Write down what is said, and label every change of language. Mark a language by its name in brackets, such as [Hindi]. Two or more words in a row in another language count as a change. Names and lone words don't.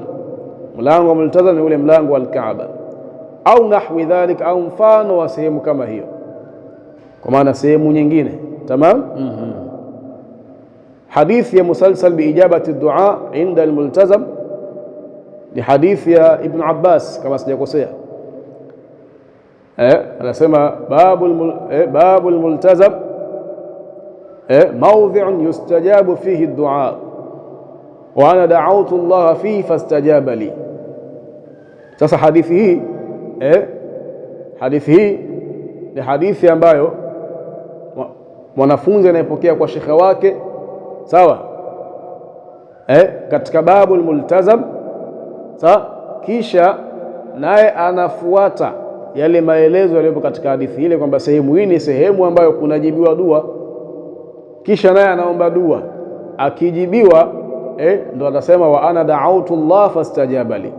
[Swahili] Mlango wa multazam ni ule mlango wa al-Kaaba, au [Arabic] نحو ذلك, [Swahili] au mfano wa sehemu kama hiyo, kwa maana sehemu nyingine. Tamam. Hadithi ya [Arabic] مسلسل بإجابة دعاء عند الملتزم, [Swahili] ni hadithi ya Ibn Abbas kama sijakosea. Anasema [Arabic] باب الملتزم موضع يستجاب فيه الدعاء وأنا دعوت الله فيه فاستجاب لي. [Swahili] Sasa hadithi hii ni hadithi ambayo mwanafunzi anayepokea kwa shekhe wake, sawa, katika [Arabic] باب الملتزم, [Swahili] sawa, kisha naye anafuata yale maelezo yaliyopo katika hadithi ile kwamba sehemu hii ni sehemu ambayo kunajibiwa dua, kisha naye anaomba dua, akijibiwa ndo atasema [Arabic] وأنا دعوت الله فاستجاب لي.